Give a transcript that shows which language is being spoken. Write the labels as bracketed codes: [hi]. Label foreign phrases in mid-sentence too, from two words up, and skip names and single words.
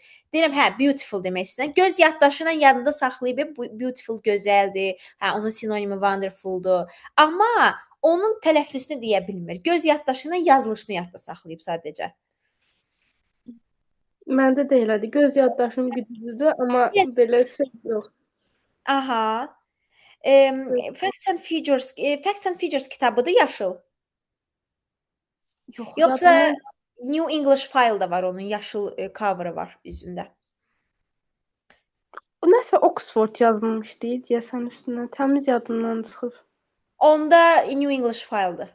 [az] Deyirəm, hə, beautiful demək istəyirsən. Göz yaddaşıyla yadında saxlayıb, beautiful gözəldir. Hə, onun sinonimi wonderfuldur. Amma onun tələffüzünü deyə bilmir. Göz yaddaşıyla yazılışını yadda saxlayıb sadəcə. Məndə də elədir. Göz yaddaşım güclüdür, amma Yes. belə söz yox. Aha. Facts and Figures kitabıdır yaşıl. Yox, Yoxsa yadımdan New English File da var onun yaşıl cover'ı var üzündə. o nəsə Oxford yazılmışdı deyəsən üstünə. Təmiz yadımdan çıxıb. Onda New English File-dır.